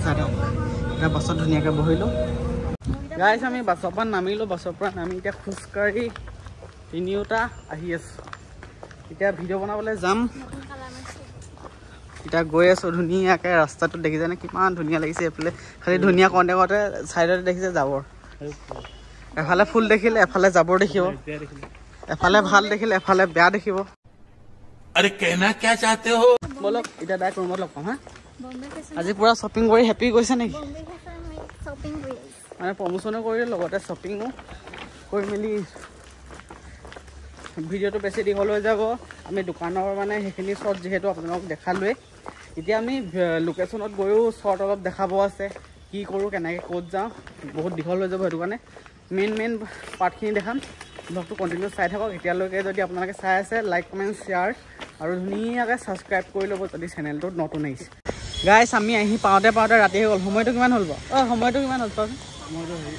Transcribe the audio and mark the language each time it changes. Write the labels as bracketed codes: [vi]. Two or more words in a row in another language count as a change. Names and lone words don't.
[as] চাই থাকক এতিয়া বাছত ধুনীয়াকৈ বহিলোঁ গাইছ আমি বাছৰ পৰা নামিলোঁ বাছৰ পৰা নামি এতিয়া খোজকাঢ়ি তিনিওটা আহি আছোঁ এতিয়া ভিডিঅ' বনাবলৈ যাম এতিয়া গৈ আছোঁ ধুনীয়াকৈ ৰাস্তাটো দেখিছেনে কিমান ধুনীয়া লাগিছে এইফালে খালি ধুনীয়া কণ্টেকতে ছাইডতে দেখিছে জাবৰ এফালে ফুল দেখিলে এফালে জাবৰ দেখিব এফালে ভাল দেখিলে এফালে বেয়া দেখিব [hi] अरे कहना क्या चाहते हो [as] বলক এটা ডাইৰেক্ট ৰুমত লগ পাম হা আজি পুৰা শ্বপিং কৰি হেপি গৈছে নেকি মানে প্ৰমোশনো কৰিলে লগতে শ্বপিঙো কৰি মেলি ভিডিঅ'টো বেছি দীঘল হৈ যাব আমি দোকানৰ মানে সেইখিনি শ্বৰ্ট যিহেতু আপোনালোকক দেখালোৱে এতিয়া আমি লোকেশ্যনত গৈও শ্বৰ্ট অলপ দেখাব আছে কি কৰোঁ কেনেকৈ ক'ত যাওঁ বহুত দীঘল হৈ যাব সেইটো কাৰণে মেইন পাৰ্টখিনি দেখাম ব্লগটো কণ্টিনিউ চাই থাকক এতিয়ালৈকে যদি আপোনালোকে চাই আছে [en] like comment share [as] আৰু ধুনীয়াকৈ ছাবস্ক্ৰাইব কৰি ল'ব যদি চেনেলটোত নতুন আহিছে গাইছ আমি আহি পাওঁতে ৰাতি হৈ গ'ল সময়টো কিমান হ'ল বাৰু সময়টো কিমান হ'ল চাওকচোন সময়টো